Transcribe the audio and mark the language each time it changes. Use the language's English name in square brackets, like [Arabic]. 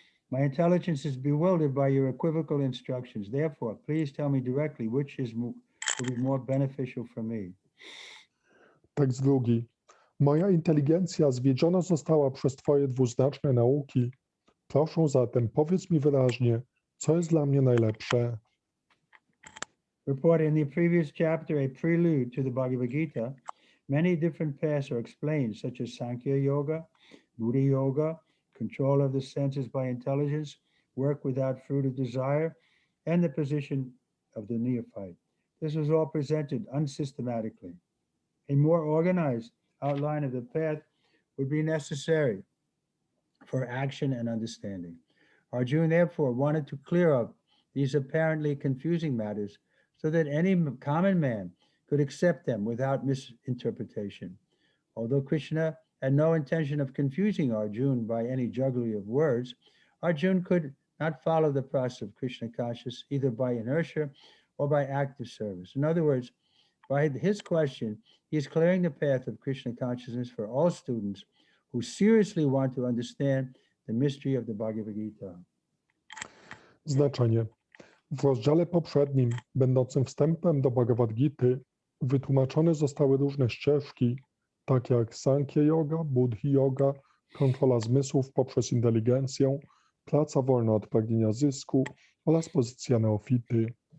[English] My intelligence is bewildered by your equivocal instructions. Therefore, please tell me directly which will be more beneficial for me. [Polish] Tekst drugi. Moja inteligencja zwiedziona została przez Twoje dwuznaczne nauki. Proszę zatem, powiedz mi wyraźnie, co jest dla mnie najlepsze. [English] Reported in the previous chapter, a prelude to the Bhagavad Gita, many different paths are explained, such as Sankhya Yoga, Buddha Yoga, control of the senses by intelligence, work without fruit of desire, and the position of the neophyte. This was all presented unsystematically. A more organized outline of the path would be necessary for action and understanding. Arjuna therefore wanted to clear up these apparently confusing matters so that any common man could accept them without misinterpretation. Although Krishna had no intention of confusing Arjuna by any jugglery of words, Arjuna could not follow the process of Krishna consciousness either by inertia or by active service. In other words, by his question, he is clearing the path of Krishna consciousness for all students who seriously want to understand the mystery of the Bhagavad Gita. [Polish] Znaczenie. W rozdziale poprzednim, będącym wstępem do Bhagavad Gity, wytłumaczone zostały różne ścieżki, takie jak Sankhya Yoga, Buddhi Yoga, kontrola zmysłów poprzez inteligencję, praca wolna od pragnienia zysku oraz pozycja neofity.